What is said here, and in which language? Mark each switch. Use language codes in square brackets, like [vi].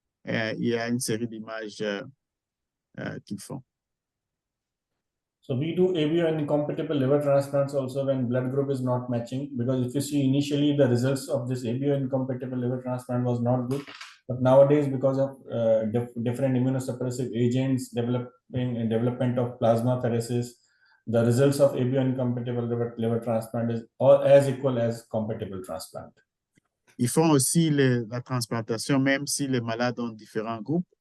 [fr] Il y a une série d'images qu'ils font. [en] So we do ABO incompatible liver transplants also when blood group is not matching, because if you see initially the results of this ABO incompatible liver transplant was not good, but nowadays because of different immunosuppressive agents, development of plasmapheresis, the results of ABO incompatible liver transplant is as equal as compatible transplant. [fr] Ils font aussi la transplantation même si les malades ont différents groupes.